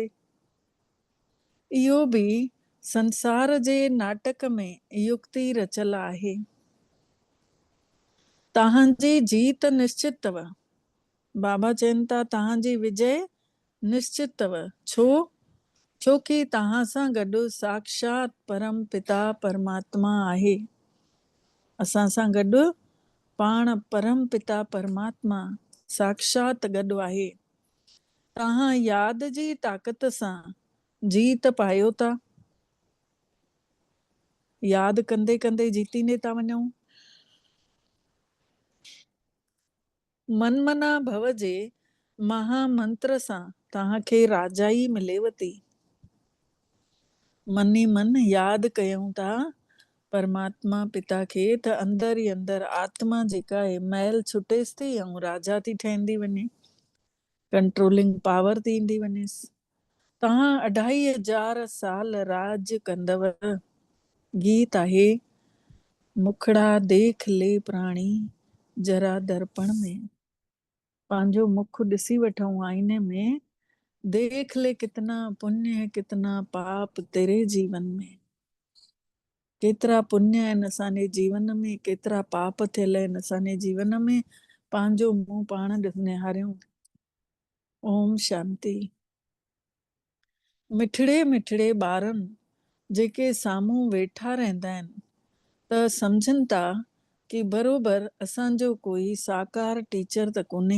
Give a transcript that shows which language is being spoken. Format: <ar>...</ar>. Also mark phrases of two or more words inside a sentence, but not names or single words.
<sd>इहो बि संसार जे नाटक में युक्ति रचियल आहे। तव्हांजी जीत निश्चित अथव। बाबा चइनि था, तव्हांजी विजय निश्चित अथव। छो? छोकी तव्हां सां गॾु साक्षात परम पिता परमात्मा आहे। असां सां गॾु पाण परम पिता परमात्मा साक्षात गॾु आहे। तव्हां यादि जी ताक़त सां जीत पायो था। यादि कंदे कंदे जीतींदे था वञूं।</sd> <sa>मनमना भव</sa> <sd>जे महामंत्र सां तव्हांखे राजाई मिलेव थी। मन ई मन यादि कयूं था परमात्मा पिता खे त अंदर ई अंदर आत्मा जेका आहे मैल छुटेसि थी ऐं राजा थी ठहंदी वञे,</sd> <en>controlling power</en> <sd>थी ईंदी वञेसि। तव्हां 2500 साल राज कंदव। गीत आहे,</sd> <hi>मुखड़ा देख ले प्राणी जरा दर्पण में।</hi> <sd>पंहिंजो मुख ॾिसी वठूं आईने में,</sd> <hi>देख ले कितना पुण्य है कितना पाप तेरे जीवन में।</hi> <sd>केतिरा पुण्य आहिनि असांजे जीवन में, केतिरा पाप थियल आहिनि असांजे जीवन में। पंहिंजो मुंहुं पाण निहारियूं। ओम शांति। मिठड़े मिठड़े ॿारनि जेके साम्हूं वेठा रहंदा आहिनि त सम्झनि था कि बरोबर असांजो कोई साकार टीचर त कोन्हे।</sd>